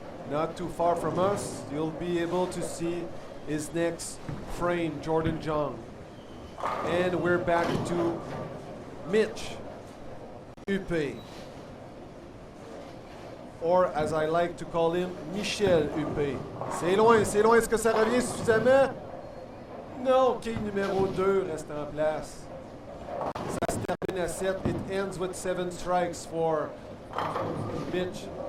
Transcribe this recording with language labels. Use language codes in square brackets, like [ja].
[en] Not too far from us, you'll be able to see his next frame, Jordan Jung. And we're back to Mitch Huppé. Or as I like to call him, Michel Huppé. [fr] C'est loin. Est-ce que ça revient suffisamment? Non, quai numéro 2 reste en place. Ça se termine à 7. [en] It ends with 7 strikes for Mitch.